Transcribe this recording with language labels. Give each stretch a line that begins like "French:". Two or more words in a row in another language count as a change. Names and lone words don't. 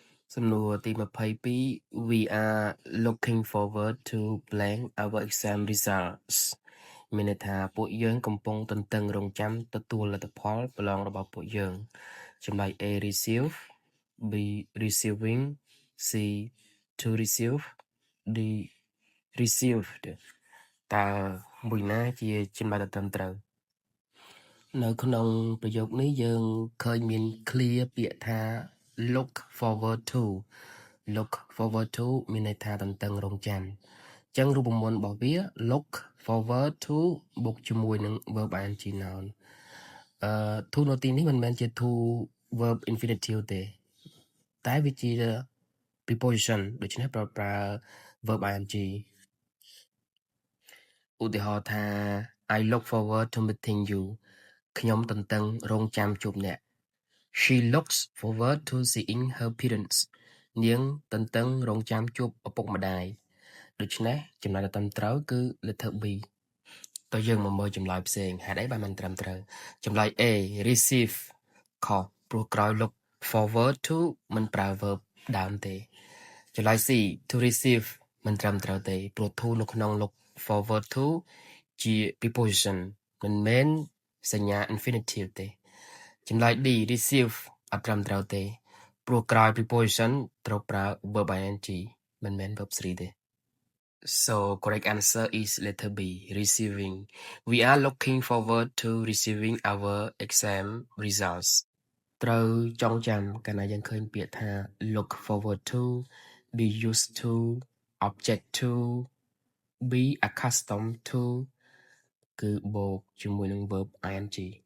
Khmer: សំណួរទី22
English: We are looking forward to blank our exam results
Khmer: មានន័យថាពួកយើងកំពុងទន្ទឹងរង់ចាំទទួលលទ្ធ ផលប្រឡងរបស់ពួកយើងចំណែក
English: A receive B receiving C to receive D received
Khmer: តើមួយណា ជាចំណុចដែលត្រឹមត្រូវនៅក្នុងប្រយោគនេះយើងឃើញមាន clear ពាក្យថា
English: look forward to look forward to
Khmer: មានន័យថាទន្ទឹងរង់ចាំអញ្ចឹងរូបមន្តរបស់វា
English: look forward to
Khmer: បូកជាមួយនឹង
English: verb ing noun to
Khmer: នៅទីនេះមិនមែនជា
English: to verb infinitive
Khmer: ទេតែវាជា preposition ដូច្នេះប្រើ
English: verb ing
Khmer: ឧទាហរណ៍ថា
English: I look forward to meeting you
Khmer: ខ្ញុំទន្ទឹងរង់ចាំជួបអ្នក
English: She looks forward to seeing her parents
Khmer: នាងទន្ទឹងរង់ចាំជួបឪពុកម្ដាយ ដូច្នេះចំណុចដែលត្រឹមត្រូវគឺ
English: letter B
Khmer: តើយើងមកមើលចម្លើយផ្សេងហេតុអីបានមិនត្រឹមត្រូវចម្លើយ
English: A receive
Khmer: ខុសព្រោះក្រោយ
English: look forward to
Khmer: មិនប្រើ verb ដើមទេចម្លើយ
English: C to receive
Khmer: មិនត្រឹមត្រូវទេព្រោះ to នៅក្នុង
English: look forward to
Khmer: ជា preposition មិនមែនសញ្ញា infinitive ទេចម្លើយ
English: D receive
Khmer: អត់ត្រឹមត្រូវ ទេព្រោះក្រោយ
English: preposition
Khmer: ត្រូវប្រើ
English: verb ing
Khmer: មិនមែន
English: verb 3ទេ So correct answer is letter B receiving we are looking forward to receiving our exam results
Khmer: ត្រូវចងចាំកាលណាយើងឃើញពាក្យថា
English: look forward to be used to object to be accustomed to
Khmer: គឺបូកជាមួយនឹង
English: verb ing